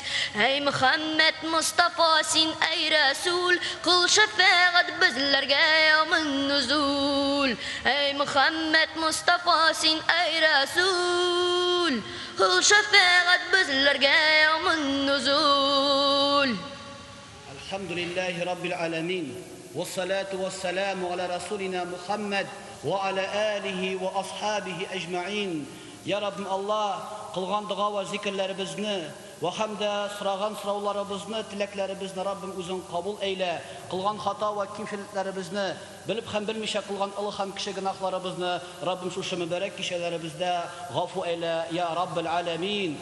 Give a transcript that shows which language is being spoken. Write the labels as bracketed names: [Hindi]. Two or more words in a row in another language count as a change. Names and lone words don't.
[Crimean Tatar] Ey Muhammed Mustafa sin ey Resul, kıl şefaat bizlerge [Arabic] يوم النزول. [Crimean Tatar] Ey Muhammed Mustafa sin ey Resul, kıl şefaat bizlerge [Arabic] يوم النزول. الحمد لله رب العالمين. والصلاة والسلام على رسولنا محمد وعلى آله وأصحابه أجمعين. [Crimean Tatar] Ya Rabbim Allah, kılgan dua ve zikirlerimizni ve hem de sıragan sıravlarımızını, tileklerimizni Rabbim uzun kabul eyle. Kılgan hata ve kimseliklerimizni, bilip hem bilmişe kılgan ılı hem kişi günahlarımızını Rabbim şu mübarek kişilerimizde gafu eyle [Arabic] يا رب العالمين.